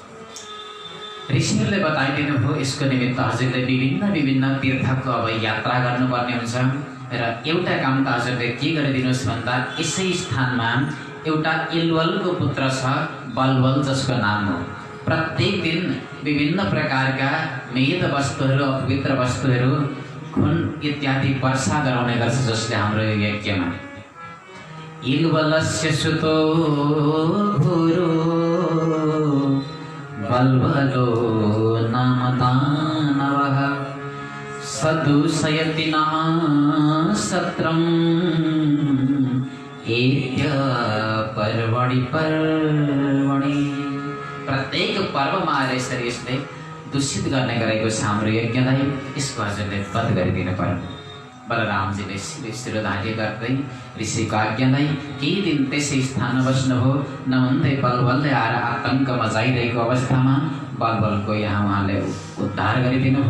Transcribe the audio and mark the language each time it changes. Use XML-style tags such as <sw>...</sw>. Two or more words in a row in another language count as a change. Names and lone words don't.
<ne>ऋषिहरूले बताइदिनु भयो, यसको निमित्त हजुरले विभिन्न तीर्थको अब यात्रा गर्नुपर्ने हुन्छ र एउटा काम त हजुरले के गरिदिनुहोस् भन्दा यसै स्थानमा एउटा इलवलको पुत्र छ, बलवल, जसको नाम हो। प्रत्येक दिन विभिन्न प्रकारका मेद वस्तुहरू अपवित्र वस्तुहरू खुन इत्यादि वर्षा गराउने गर्छ जसले हाम्रो यज्ञमा</ne> <sa>इल्वलस्य सुतो गुरु बल्बलो नाम दानवः सदुशयति नमः सत्रम् एत्य पर्वणि पर्वणि।</sa> <ne>प्रत्येक पर्वमा आएर यसरी यसले दूषित गर्ने गरेको छ हाम्रो यज्ञलाई। यसको हजुरले बन्द गरिदिनु पर्यो। बलरामजीले शिरोधार्य गर्दै ऋषिको आज्ञालाई केही दिन त्यसै स्थानमा बस्नुभयो। नहुँदै बलबलले आएर आतङ्क मचाइरहेको अवस्थामा बलबलको यहाँ उहाँले उद्धार गरिदिनु भयो।</ne>